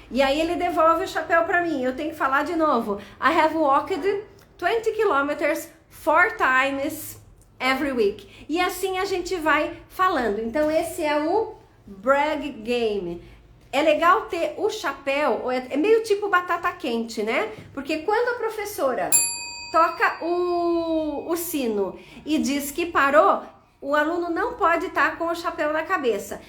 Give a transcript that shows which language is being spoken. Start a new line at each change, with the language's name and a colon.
Portuguese: E aí ele devolve o chapéu para mim. Eu tenho que falar de novo.
English: I have walked 20 kilometers 4 times every week.
Portuguese: E assim a gente vai falando. Então esse é o brag game. É legal ter o chapéu, é meio tipo batata quente, né? Porque quando a professora toca o sino e diz que parou, o aluno não pode estar com o chapéu na cabeça.